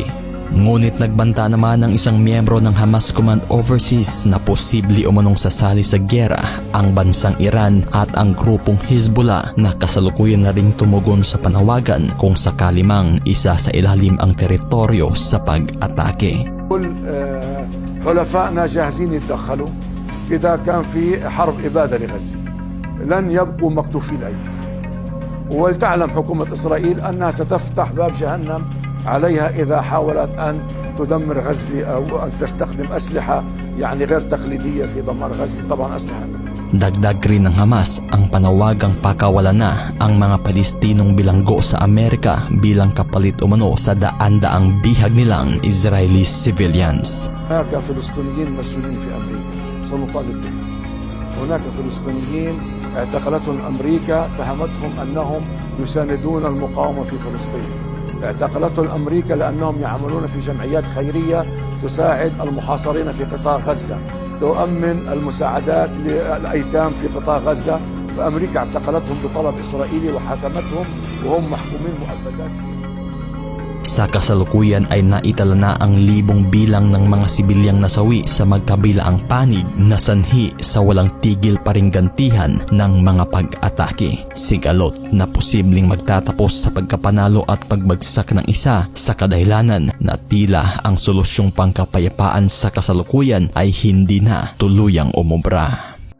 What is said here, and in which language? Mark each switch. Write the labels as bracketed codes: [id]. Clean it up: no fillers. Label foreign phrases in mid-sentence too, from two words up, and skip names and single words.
[tl] Ngunit nagbanta naman ng isang miyembro ng Hamas Command Overseas na posible umanong sasali sa gyera ang bansang Iran at ang grupong Hezbollah na kasalukuyan na ring tumugon sa panawagan kung sakali mang isa sa ilalim ang teritoryo sa pag-atake. [ar] حلفائنا جاهزين يتدخلوا إذا كان في حرب إبادة لغزة لن يبقوا مكتوفي الأيدي ولتعلم حكومة إسرائيل أنها ستفتح باب جهنم عليها إذا حاولت أن تدمر غزة أو أن تستخدم أسلحة يعني غير تقليدية في دمار غزة طبعا أسلحة [tl] Dagdag rin ng Hamas ang panawagang pakawalan na ang mga Palestinong bilanggo sa Amerika bilang kapalit umano sa daan-daang bihag nilang [en] Israeli civilians. [ar] هناك فلسطينيين مسجونين في أمريكا سنطالب بهم. هناك فلسطينيين اعتقلتهم أمريكا تهمتهم أنهم يساندون المقاومة في فلسطين. اعتقلتهم أمريكا لأنهم يعملون في جمعيات خيرية تساعد المحاصرين في قطاع غزة، تؤمن المساعدات للأيتام في قطاع غزة. فأمريكا اعتقلتهم بطلب إسرائيلي وحكمتهم وهم محكومين مؤبدات فيه. [tl] Sa kasalukuyan ay naitala na ang libong bilang ng mga sibilyang nasawi sa magkabilaang panig na sanhi sa walang tigil pa ring gantihan ng mga pag-atake. Sigalot na posibleng magtatapos sa pagkapanalo at pagbagsak ng isa sa kadahilanan na tila ang solusyong pangkapayapaan sa kasalukuyan ay hindi na tuluyang umubra.